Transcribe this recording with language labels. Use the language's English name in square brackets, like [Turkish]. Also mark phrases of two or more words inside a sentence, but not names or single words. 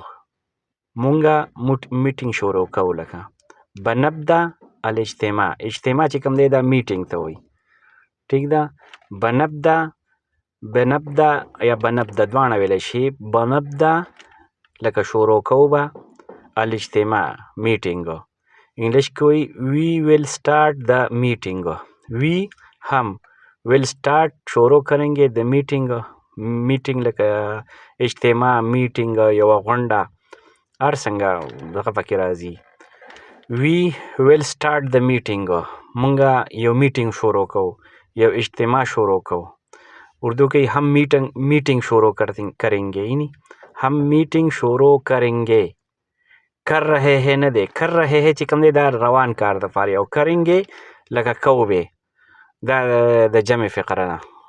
[Pashto] مونږه میټینګ شروع کوو. لکه [Arabic] بنبدا الاجتماع. [Pashto] اجتماع چې کوم دی دا میټینګ ته وایي. ټیک ده. بنبدا بنبدا یا بنبدا دواړه ویلی شي. بنبدا لکه شروع کوو به الاجتماع میټینګ. انګلیش کې وایي [English] we will start the meeting. we हम will start [Urdu] شروع کریں گے [English] د میټینګ. [Pashto] میټینګ لکه اجتماع میټینګ یوه غونډه هر څنګه دغه پکې راځي. [English] we will start the meeting. [Pashto] مونږه یو میټینګ شروع کوو. یو اجتماع شروع کوو. اردو کې [Urdu] ہم میٹنگ شروع کریں گے [Pashto] یعنی [Urdu] ہم میٹنگ شروع کریں گے. کر رہے ہیں [Pashto] نه دی. [Urdu] کر رہے ہیں [Pashto] چې کوم دی دا روان کار دپاره او [Urdu] کریں گے [Pashto] لکه کوو به دا د جمع فقره ده.